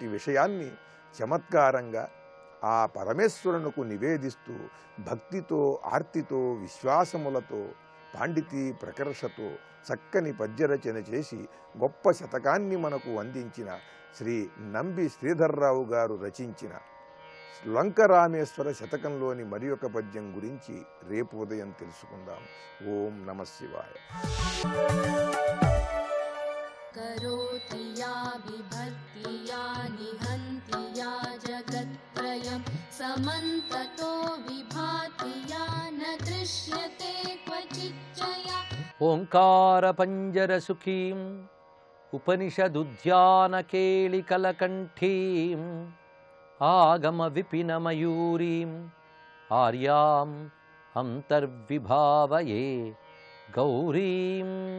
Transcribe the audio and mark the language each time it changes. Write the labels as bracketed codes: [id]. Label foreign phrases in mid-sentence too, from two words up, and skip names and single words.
[te] విషయాన్ని చమత్కారంగా ఆ పరమేశ్వరునకు నివేదిస్తూ భక్తితో, ఆర్తితో, విశ్వాసములతో, పాండితీ ప్రకర్షతో చక్కని పద్యరచన చేసి గొప్ప శతకాన్ని మనకు అందించిన శ్రీ నంబి శ్రీధర్రావు గారు రచించిన లంకరామేశ్వర శతకంలోని మరి ఒక పద్యం గురించి రేపు ఉదయం తెలుసుకుందాం. [sa] ఓం నమ శివాయ. करोति या विभक्ति या निहन्ति या जगत्त्रयं समन्ततो विभाति या न दृश्यते क्वचिच्चया. ఓంకారపంజరసుఖీం ఉపనిషదుద్యానకేళికలకంఠీం ఆగమవిపినమయూరీం ఆర్యాం అంతర్విభావయే గౌరీం.